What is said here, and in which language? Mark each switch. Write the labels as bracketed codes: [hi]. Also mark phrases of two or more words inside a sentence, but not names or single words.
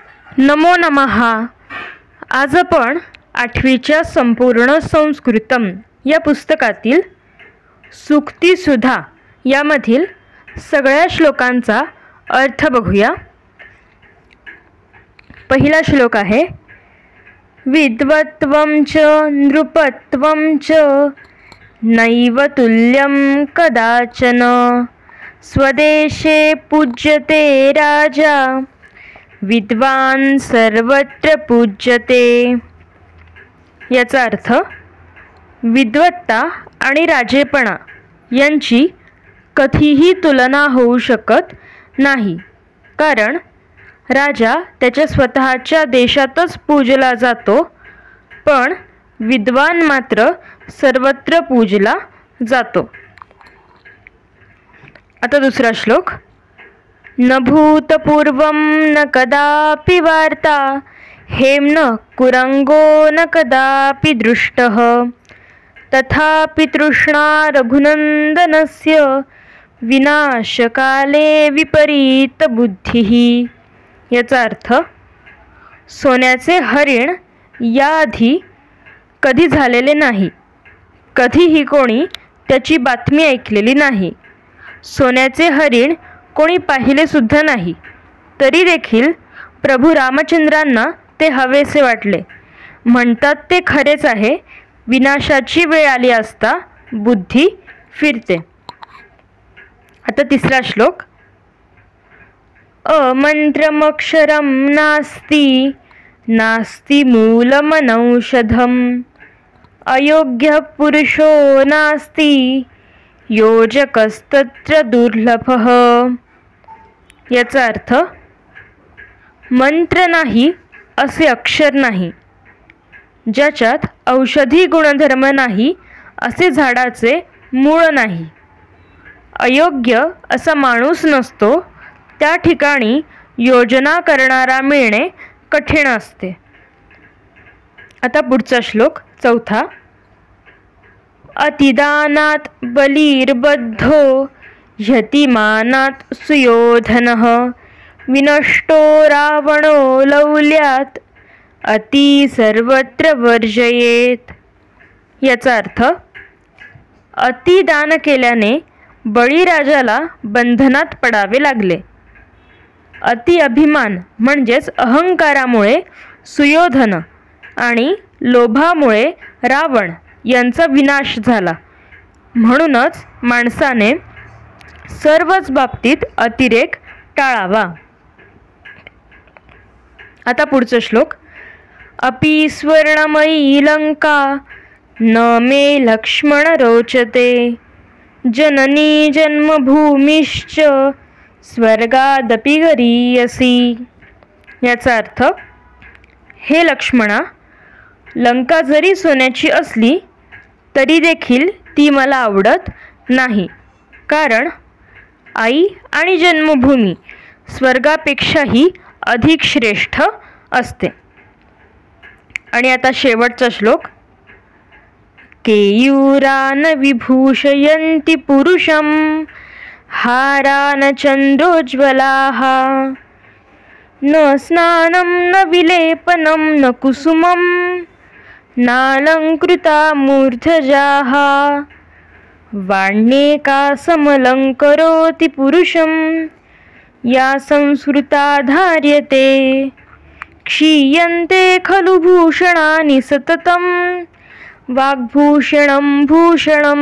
[sa] नमो नमः. [mr] आज आपण 8वीच्या संपूर्ण संस्कृतम या पुस्तकातील सूक्तिसुधा यामधील सगळ्या श्लोकांचा अर्थ बघूया. पहिला श्लोक आहे, [sa] विद्वत्वं च नृपत्वं च नैव तुल्यं कदाचन स्वदेशे पूज्यते राजा विद्वान सर्वत्र पूज्यते. [mr] याचा अर्थ, विद्वत्ता आणि राजेपणा यांची कधीही तुलना होऊ शकत नाही, कारण राजा त्याच्या स्वतःच्या देशातच पूजला जातो, पण विद्वान मात्र सर्वत्र पूजला जातो. आता दुसरा श्लोक, [sa] न भूतपूर्वं न कदापि वार्ता हेम्न कुरंगो न कदापि दृष्टः तथापि तृष्णा रघुनंदनस्य विनाशकाले विपरीत बुद्धिः. [mr] याचा अर्थ, सोन्याचे हरिण याआधी कधी झालेले नाही, कधीही कोणी त्याची बातमी ऐकलेली नाही, सोन्याचे हरिण कोणी पाहिले सुद्धा नाही, तरी देखील प्रभू रामचंद्रांना ते हवेसे वाटले. म्हणतात ते खरेच आहे, विनाशाची वेळ आली असता बुद्धी फिरते. आता तिसरा श्लोक, [sa] अमंत्रमक्षरं नास्ति नास्ति मूलमनौषधम् अयोग्य पुरुषो नास्ति योजकस्तत्र दुर्लभः. [mr] याचा अर्थ, मंत्र नाही असे अक्षर नाही, ज्याच्यात औषधी गुणधर्म नाही असे झाडाचे मूळ नाही, अयोग्य असा माणूस नसतो, त्या ठिकाणी योजना करणारा मिळणे कठीण असते. आता पुढचा श्लोक चौथा, [sa] अतिदानात बलिर्बद्धो यतिमानात सुयोधनः विनष्टो रावणो लौल्यात अति सर्वत्र वर्जयेत. [mr] याचा अर्थ, अतिदान केल्याने बळीराजाला बंधनात पडावे लागले. अति अभिमान म्हणजेच अहंकारामुळे सुयोधन आणि लोभामुळे रावण यांचा विनाश झाला. म्हणूनच माणसाने सर्वच बाबतीत अतिरेक टाळावा. आता पुढचा श्लोक, [sa] अपि स्वर्णमयी लंका न मे लक्ष्मण रोचते जननी जन्मभूमिश्च स्वर्गादपि गरीयसी. [mr] याचा अर्थ, हे लक्ष्मणा, लंका जरी सोन्याची असली तरी देखील ती मला आवडत नाही, कारण आई आणि जन्मभूमी स्वर्गापेक्षाही अधिक श्रेष्ठ असते. आणि आता शेवटचा श्लोक, [sa] केयूरान विभूषयन्ति पुरुषं हारान चंद्रोज्ज्वलाः न स्नानं न विलेपनं न कुसुमं नालंकृता मूर्धजाः वाण्येकासमलंकरोति पुरुषं या संस्कृता धार्यते क्षीयन्ते खलु भूषणानि सततं वाग्भूषणं भूषणं.